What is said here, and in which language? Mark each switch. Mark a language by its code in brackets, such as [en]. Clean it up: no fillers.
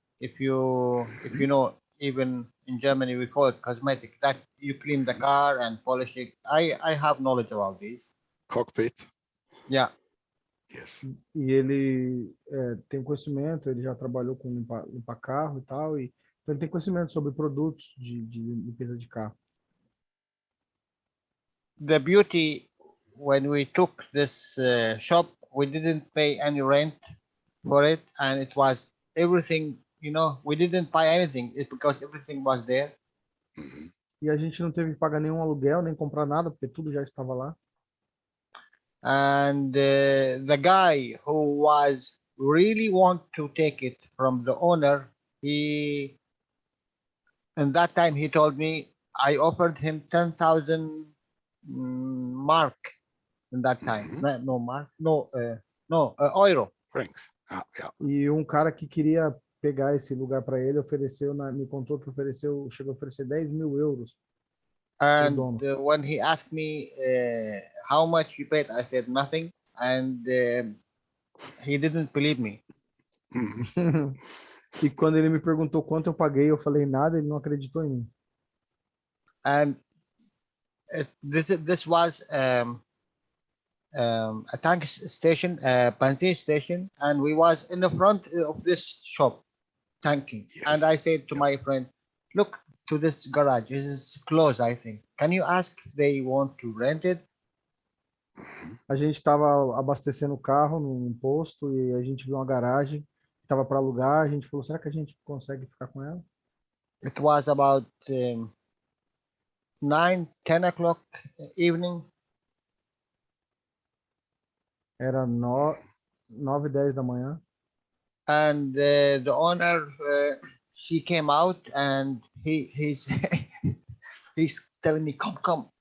[en] If you know, even in Germany we call it cosmetic. That you clean the car and polish it. I have knowledge about this. Cockpit. Yeah. Yes. [pt] E ele tem conhecimento, ele já trabalhou com limpar carro e tal, e então ele tem conhecimento sobre produtos de limpeza de carro. [en] The beauty when we took this shop, we didn't pay any rent for it, and it was everything. You know, we didn't buy anything. It's because everything was there. [pt] E a gente não teve que pagar nenhum aluguel, nem comprar nada, porque tudo já estava lá. [en] And the guy who was really want to take it from the owner, in that time he told me I offered him 10,000 mark in that time. No mark, no euro. Franks. Yeah. [pt] E um cara que queria pegar esse lugar para ele ofereceu, me contou que chegou a oferecer 10.000 euros. [en] And when he asked me how much you paid, I said nothing, and he didn't believe me. [pt] E quando ele me perguntou quanto eu paguei, eu falei nada, ele não acreditou em mim. [en] And This was a tank station, benzene station, and we was in the front of this shop tanking. Yes. And I said to my friend, look to this garage. This is closed, I think. Can you ask if they want to rent it? [pt] A gente estava abastecendo o carro num posto e a gente viu uma garagem que estava para alugar. A gente falou, será que a gente consegue ficar com ela? [en] It was about 9, 10 o'clock evening. [pt] Era 9, 10 da manhã. [en] And the owner, she came out and he's he's telling me, come.